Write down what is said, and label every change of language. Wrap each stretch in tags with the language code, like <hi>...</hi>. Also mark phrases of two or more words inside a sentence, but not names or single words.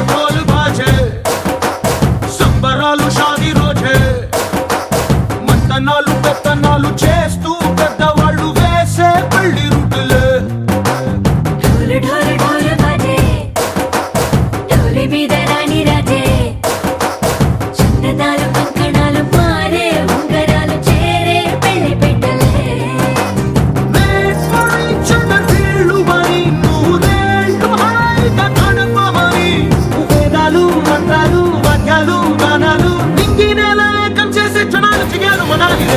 <hi>ढोल बाजे</hi> <te>సంబరాలు షాదీ రోజే మంతనాలు పెత్తనాలు చేస్తూ పెద్దవాళ్ళు వేసే పెళ్లి రుటులే.</te> <hi>ढोल ढोल ढोल बाजे ढोली</hi> <te>మీద రాణి రాజే చందనాలు కంకణాలు మారే ఉంగరాలు చేరే పెళ్లి పెట్టలే. వేస్వరించిన వీళ్ళు మరి నూరేళ్ళు హాయిగా గడపమని వేదాలు మంత్రాలు వాద్యాలు గానాలు నింగినేల ఏకం చేసే క్షణాలు చిగాలు మనాలిలే.</te>